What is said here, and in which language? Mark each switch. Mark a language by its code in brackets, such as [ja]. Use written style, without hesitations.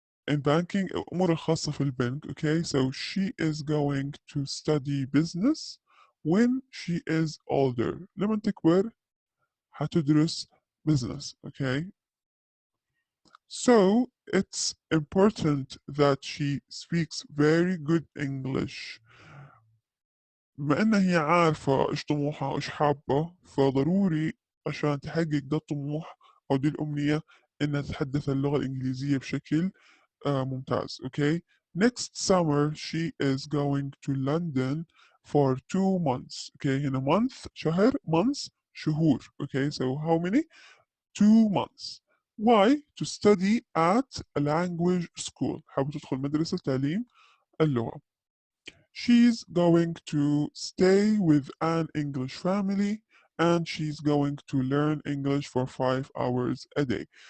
[en] in banking [ar] الأمور الخاصة في البنك. [en] Okay, so she is going to study business when she is older. [ar] لما تكبر هتدرس business. Okay, [en] So it's important that she speaks very good English. [ar] بما إنها هي عارفة إيش طموحها وإيش حابة، فضروري عشان تحقق ده الطموح أو دي الأمنية إنها تتحدث اللغة الإنجليزية بشكل ممتاز. Okay. [en] Next summer she is going to London for 2 months. Okay. [ar] هنا month شهر months شهور. [en] Okay. So how many? 2 months. Why? To study at a language school. [ar] حابة تدخل مدرسة تعليم اللغة. [en] She's going to stay with an English family and she's going to learn English for 5 hours a day.